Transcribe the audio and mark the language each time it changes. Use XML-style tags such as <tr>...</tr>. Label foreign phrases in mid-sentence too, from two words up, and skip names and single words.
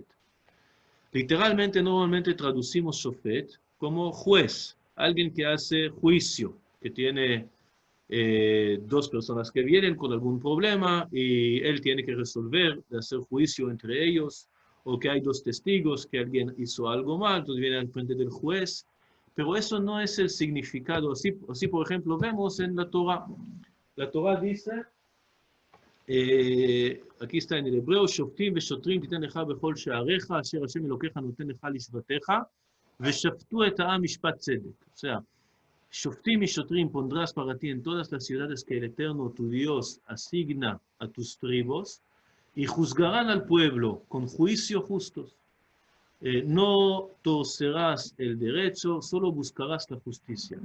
<es>Literalmente, normalmente traducimos Shofet como juez, alguien que hace juicio, que tiene dos personas que vienen con algún problema y él tiene que resolver, hacer juicio entre ellos, o que hay dos testigos que alguien hizo algo mal, entonces viene al frente del juez pero eso no es el significado. Así, por ejemplo, vemos en la Torah. La Torah dice, aquí está en el hebreo,</es> <he>שופטים ושוטרים תיתן לך בכל שעריך, אשר השם אלוקיך נותן לך לשבטיך, ושפטו את העם משפט צדק.</he> <es>O sea, Shoftim y Shotrim pondrás para ti en todas las ciudades que el Eterno, tu Dios, asigna a tus tribus, y juzgarán al pueblo con juicio justos. No torcerás el derecho, solo buscarás la justicia.</es>